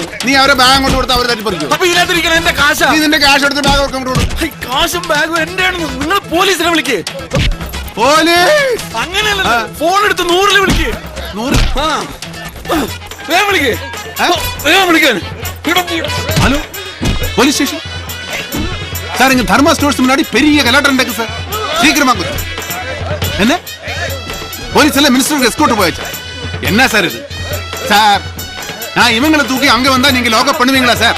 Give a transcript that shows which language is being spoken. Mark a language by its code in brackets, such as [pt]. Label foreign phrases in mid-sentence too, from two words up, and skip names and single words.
[ml] നീ അവരെ ബാഗ് അങ്ങോട്ട് കൊടുത്ത് അവരെ തട്ടി പറിക്കും. അപ്പൊ ഇതിനകത്തിരിക്കണ എന്റെ കാശാ. നീ നിന്റെ ക്യാഷ് എടുത്ത് ബാഗ് കൊടുക്കും. കാശും ബാഗും എന്റെ ആണെന്ന് നിങ്ങൾ പോലീസിനെ വിളിക്കേ. പോലീസ് അങ്ങനെയല്ല, ഫോൺ എടുത്ത് 100 വിളിക്കേ. 100 വേഗം വിളിക്കേ, വേഗം വിളിക്കാൻ. [ta] ஹலோ [en] police station [ta] சார், இங்க தர்மா ஸ்டோர்ஸ் முன்னாடி பெரிய கலாட்டம் நடக்கு சார். சீக்கிரமா கொஞ்சம். என்ன போலீஸ் எல்லாம் மினிஸ்டருக்கு எஸ்கோர்ட் போயாச்சு. என்ன சார் இது சார்? நான் இவங்களை தூக்கி அங்க வந்தா நீங்க லாக்அப் பண்ணுவீங்களா சார்?